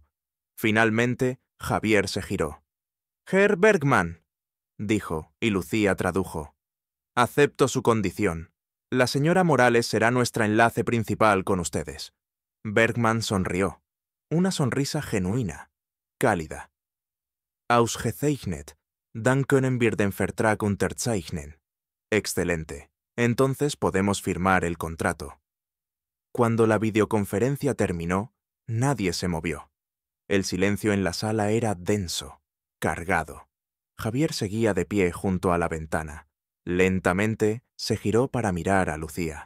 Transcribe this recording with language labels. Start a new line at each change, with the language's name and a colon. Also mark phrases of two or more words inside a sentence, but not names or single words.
Spanish: Finalmente, Javier se giró. «Herr Bergman», dijo, y Lucía tradujo. «Acepto su condición. La señora Morales será nuestra enlace principal con ustedes». Bergman sonrió. Una sonrisa genuina, cálida.
German: «Ausgezeichnet. Dann können wir den Vertrag unterzeichnen».
Spanish: Excelente. Entonces podemos firmar el contrato. Cuando la videoconferencia terminó, nadie se movió. El silencio en la sala era denso, cargado. Javier seguía de pie junto a la ventana. Lentamente se giró para mirar a Lucía.